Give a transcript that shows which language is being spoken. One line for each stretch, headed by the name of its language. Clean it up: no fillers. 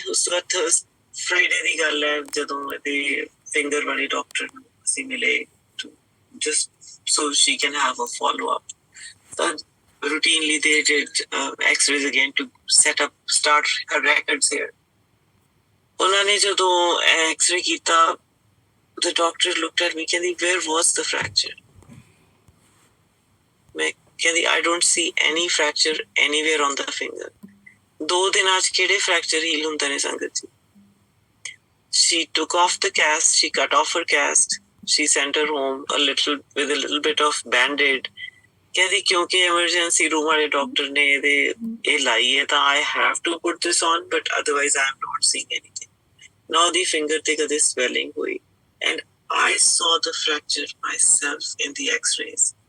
Punjabi: ਉਸ ਤੋਂ ਬਾਅਦ Friday ਦੀ ਗੱਲ ਹੈ ਜਦੋਂ ਇਹਦੇ ਫਿੰਗਰ ਵਾਲੇ ਡਾਕਟਰ ਨੂੰ ਅਸੀਂ ਮਿਲੇ,
English: just so she can have a follow-up. ਤਾਂ routinely they did x-rays again to start her records here.
Punjabi: ਉਹਨਾਂ ਨੇ ਜਦੋਂ x-ray ਕੀਤਾ,
English: the doctor looked at me,
Punjabi: ਕਹਿੰਦੀ
English: where was the fracture?
Punjabi: ਮੈਂ ਕਹਿੰਦੀ
English: I don't see any fracture anywhere on the finger.
Punjabi: 2 ਦਿਨਾਂ 'ਚ ਕਿਹੜੇ fracture heal ਹੁੰਦੇ ਨੇ ਸੰਗਤ ਜੀ?
English: She took off the cast, she cut off her cast, she sent her home with a little bit of band-aid.
Punjabi: ਕਹਿੰਦੀ ਕਿਉਂਕਿ emergency room ਵਾਲੇ ਡਾਕਟਰ ਨੇ ਇਹ ਲਾਈ ਹੈ ਤਾਂ
English: I have to put this on, but otherwise I am not seeing anything.
Punjabi: ਨਾ ਉਹਦੀ finger ਤੇ ਕਦੇ swelling ਹੋਈ,
English: and I saw the fracture myself in the x-rays.